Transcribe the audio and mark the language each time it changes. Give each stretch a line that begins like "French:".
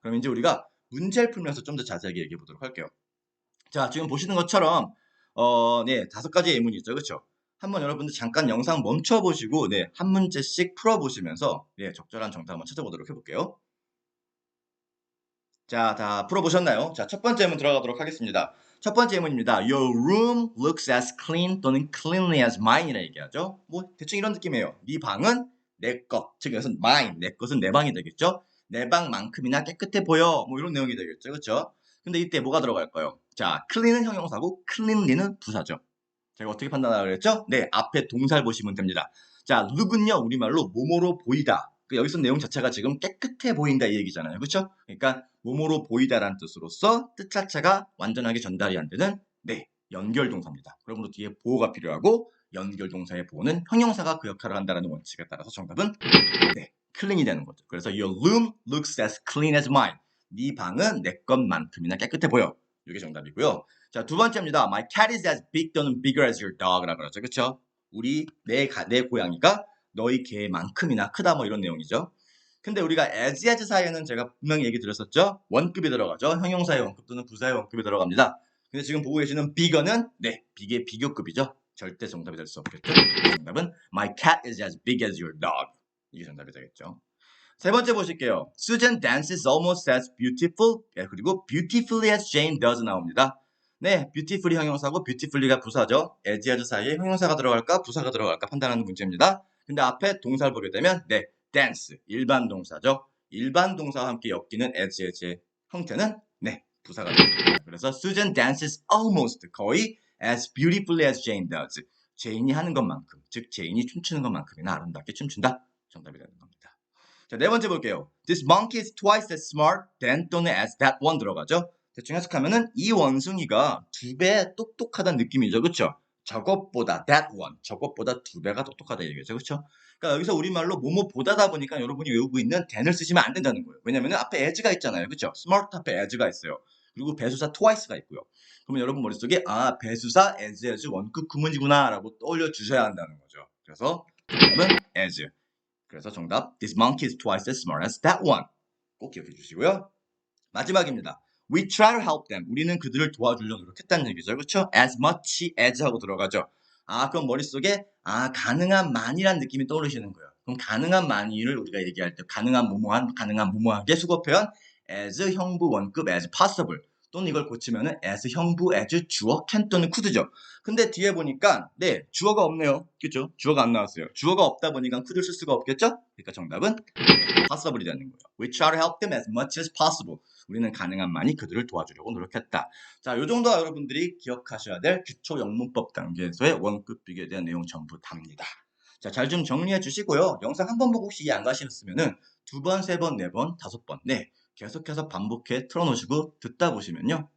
Korean: 그럼 이제 우리가 문제를 풀면서 좀 더 자세하게 얘기해 보도록 할게요. 자, 지금 보시는 것처럼 네, 5가지 예문이 있죠. 그렇죠? 한번 여러분들 잠깐 영상 멈춰 보시고 네, 한 문제씩 풀어 보시면서 네, 적절한 정답 한번 찾아보도록 해 볼게요. 자, 다 풀어 보셨나요? 자, 첫 번째 예문 들어가도록 하겠습니다. 첫 번째 예문입니다.
English: Your room looks as clean 또는 cleanly as mine이라
Korean: 얘기하죠. 뭐 대충 이런 느낌이에요. 네 방은 내 것, 즉 이것은 mine, 내 것은 내 방이 되겠죠. 내 방만큼이나 깨끗해 보여. 뭐 이런 내용이 되겠죠. 그렇죠? 근데 이때 뭐가 들어갈까요? 자, clean은 형용사고 cleanly는 부사죠. 제가 어떻게 판단하라고 그랬죠? 네, 앞에 동사를 보시면 됩니다. 자, look은요, 우리말로 뭐뭐로 보이다. 여기서 내용 자체가 지금 깨끗해 보인다 이 얘기잖아요. 그렇죠? 그러니까 뭐뭐로 보이다라는 뜻으로서 뜻 자체가 완전하게 전달이 안 되는 네, 연결 동사입니다. 그러므로 뒤에 보호가 필요하고 연결 동사의 보호는 형용사가 그 역할을 한다는 원칙에 따라서 정답은 네, clean이 되는 거죠.
English: 그래서 your room looks as clean as mine.
Korean: 네 방은 내 것만큼이나 깨끗해 보여. 이게 정답이고요. 자, 두 번째입니다.
English: My cat is as big 또는 bigger as your dog라고
Korean: 그러죠. 그렇죠? 내 고양이가 너희 개만큼이나 크다 뭐 이런 내용이죠. 근데 우리가 as 사이에는 제가 분명히 얘기 드렸었죠. 원급이 들어가죠. 형용사의 원급 또는 부사의 원급이 들어갑니다. 근데 지금 보고 계시는 bigger는 네, big의 비교급이죠. 절대 정답이 될 수 없겠죠. 정답은
English: My cat is as big as your dog.
Korean: 이게 정답이 되겠죠. 세 번째 보실게요.
English: Susan dances almost as beautiful. 그리고 beautifully as Jane does
Korean: 나옵니다. 네, beautifully 형용사고 beautifully가 부사죠. as 사이에 형용사가 들어갈까 부사가 들어갈까 판단하는 문제입니다. 근데 앞에 동사를 보게 되면 네, dance 일반 동사죠. 일반 동사와 함께 엮이는 as의 형태는 네, 부사가 됩니다.
English: 그래서 Susan dances almost 거의 as beautifully as Jane does.
Korean: 제인이 하는 것만큼, 즉 제인이 춤추는 것만큼이나 아름답게 춤춘다. 정답이 되는 겁니다. 자, 네 번째 볼게요.
English: This monkey is twice as smart than 또는 as that one
Korean: 들어가죠. 대충 해석하면은 이 원숭이가 2배 똑똑하다는 느낌이죠. 그렇죠? 저것보다 that one, 저것보다 2배가 똑똑하다 얘기죠. 그렇죠? 그러니까 여기서 우리말로 뭐뭐보다다 보니까 여러분이 외우고 있는 than을 쓰시면 안 된다는 거예요. 왜냐면 앞에 as가 있잖아요. 그렇죠? smart 앞에 as가 있어요. 그리고 배수사 twice가 있고요. 그러면 여러분 머릿속에 아, 배수사 as 원급 구문이구나 라고 떠올려 주셔야 한다는 거죠. 그래서 정답은 as. 그래서 정답
English: This monkey is twice as smart as that one.
Korean: 꼭 기억해 주시고요. 마지막입니다.
English: We try to help them.
Korean: 우리는 그들을 도와주려고 노력했다는 얘기죠. 그렇죠?
English: As much as
Korean: 하고 들어가죠. 아, 그럼 머릿속에 가능한 만이란 느낌이 떠오르시는 거예요. 그럼 가능한 만이를 우리가 얘기할 때 가능한 뭐뭐한, 가능한 뭐뭐하게 수거 표현 as 형부 원급 as possible 또는 이걸 고치면은 as 형부 as 주어 can 또는 could죠. 근데 뒤에 보니까 네, 주어가 없네요. 그렇죠? 주어가 안 나왔어요. 주어가 없다 보니까 could를 쓸 수가 없겠죠? 그러니까 정답은 possible이 되는 거예요.
English: We try to help them as much as possible.
Korean: 우리는 가능한 많이 그들을 도와주려고 노력했다. 자, 요 정도가 여러분들이 기억하셔야 될 기초 영문법 단계에서의 원급 비교에 대한 내용 전부 답니다. 자, 잘 좀 정리해 주시고요. 영상 한 번 보고 혹시 이해 안 가시면은 2번, 3번, 4번, 5번 네, 계속해서 반복해 틀어놓으시고 듣다 보시면요.